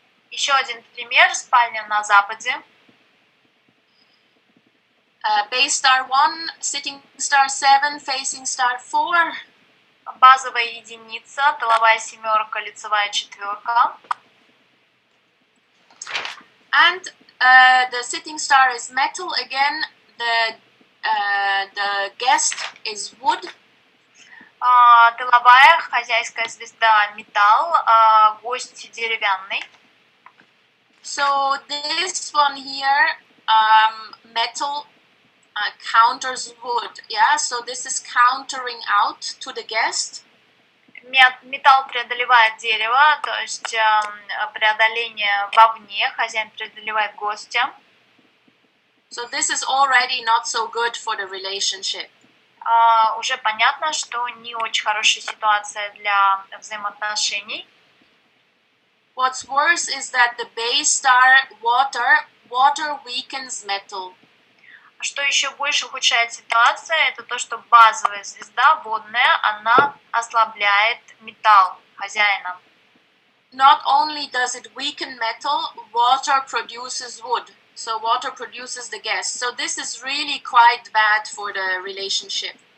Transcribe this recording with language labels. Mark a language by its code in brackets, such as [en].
[ru] Еще один пример, спальня на западе. [en] Base star 1, sitting star 7, facing star 4. [ru] Базовая единица, тыловая семерка, лицевая четверка. [en] And the sitting star is metal again. The guest is wood. [ru] Тыловая, хозяйская звезда, металл, гость деревянный. [en] So this one here, metal counters wood, yeah, so this is countering out to the guest. [ru] Металл преодолевает дерево, то есть преодоление вовне, хозяин преодолевает гостя. [en] So this is already not so good for the relationship. [ru] Уже понятно, что не очень хорошая ситуация для взаимоотношений. [en] What's worse is that the base star water weakens metal. [ru] Что еще больше ухудшает ситуацию, это то, что базовая звезда водная, она ослабляет металл хозяина. [en] Not only does it weaken metal, water produces wood. So water produces the guest. So this is really quite bad for the relationship.